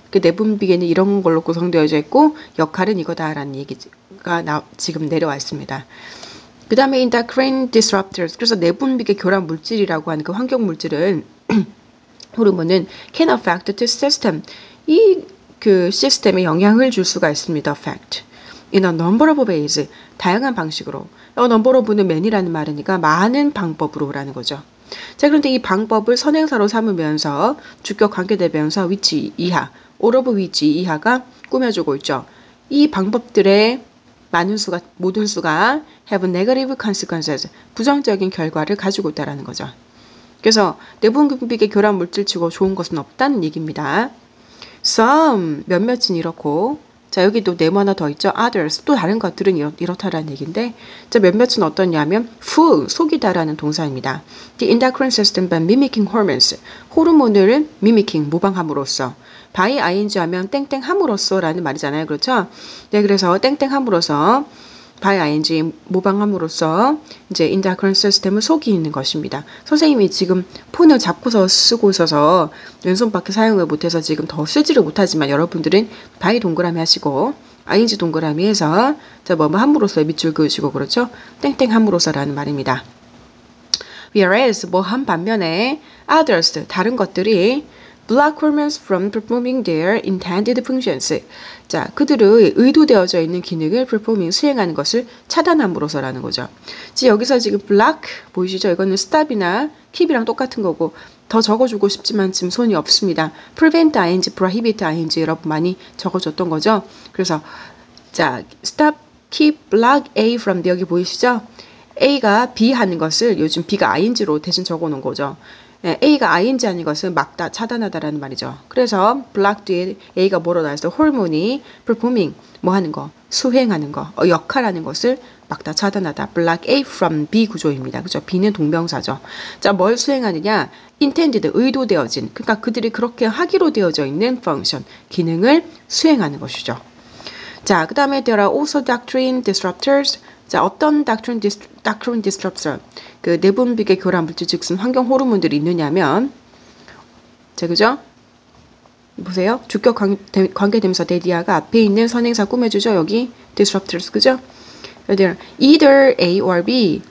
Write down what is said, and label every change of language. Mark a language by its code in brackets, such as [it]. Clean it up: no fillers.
[ko] 그 내분비계는 이런 걸로 구성되어져 있고 역할은 이거다라는 얘기가 지금 내려와 있습니다. 그 다음에 endocrine disruptors, 그래서 내분비계 교란 물질이라고 하는 그 환경 물질은 호르몬은 [en] can affect the system, [ko] 이 그 시스템에 영향을 줄 수가 있습니다. [en] affect in a number of ways, [ko] 다양한 방식으로. number of는 many라는 말이니까 많은 방법으로라는 거죠. 자, 그런데 이 방법을 선행사로 삼으면서 주격 관계대명사 which 이하, all of which 이하가 꾸며주고 있죠. 이 방법들의 모든 수가 [en] have negative consequences, [ko] 부정적인 결과를 가지고 있다는 거죠. 그래서 내분비계 교란 물질치고 좋은 것은 없다는 얘기입니다. Some, 몇몇은 이렇고, 자, 여기 또 네모 하나 더 있죠. Others, 또 다른 것들은 이렇다라는 얘기인데, 자, 몇몇은 어떠냐면 fool, 속이다라는 동사입니다. [en] The endocrine system by mimicking hormones, [ko] 호르몬을 [en] mimicking, [ko] 모방함으로써. by ing 하면 땡땡함으로써라는 말이잖아요. 그렇죠? 네, 그래서 땡땡함으로써 by ing 모방함으로써 이제 endocrine system을 속이는 것입니다. 선생님이 지금 폰을 잡고서 쓰고 있어서 왼손밖에 사용을 못해서 지금 더 쓰지를 못하지만 여러분들은 by 동그라미 하시고 ing 동그라미 해서 자, 뭐뭐 함으로써 밑줄 그으시고 그렇죠? 땡땡함으로써라는 말입니다. [en] Whereas [ko] 뭐한 반면에 [en] others [ko] 다른 것들이 [en] block hormones from performing their intended functions. [ko] 자, 그들의 의도되어져 있는 기능을 performing 수행하는 것을 차단함으로써라는 거죠. 지금 여기서 지금 block 보이시죠? 이거는 stop이나 keep이랑 똑같은 거고 더 적어주고 싶지만 지금 손이 없습니다. prevent ing, prohibit ing 여러분 많이 적어줬던 거죠. 그래서 자, [en] stop, keep, block A from B [ko] 여기 보이시죠? A가 B 하는 것을 요즘 B가 ing로 대신 적어놓은 거죠. A가 ing 하는 것을 막다, 차단하다라는 말이죠. 그래서 block 뒤에 A가 뭐로 나와서 호르몬이 performing, 뭐 하는 거, 수행하는 거, 역할하는 것을 막다, 차단하다. [en] block A from B [ko] 구조입니다. 그죠? B는 동명사죠. 자, 뭘 수행하느냐? intended, 의도되어진, 그러니까 그들이 그렇게 하기로 되어져 있는 function, 기능을 수행하는 것이죠. 자, 그 다음에 [en] there are also doctrine disruptors. [ko] 자, 어떤 doctrine disruptor, 그 내분비계 교란 물질 즉슨 환경 호르몬들이 있느냐면, 자, 그죠? 보세요. 주격 관계대명사 대디아가 앞에 있는 선행사 꾸며주죠. 여기 disruptors, 그죠? [en] either A or B.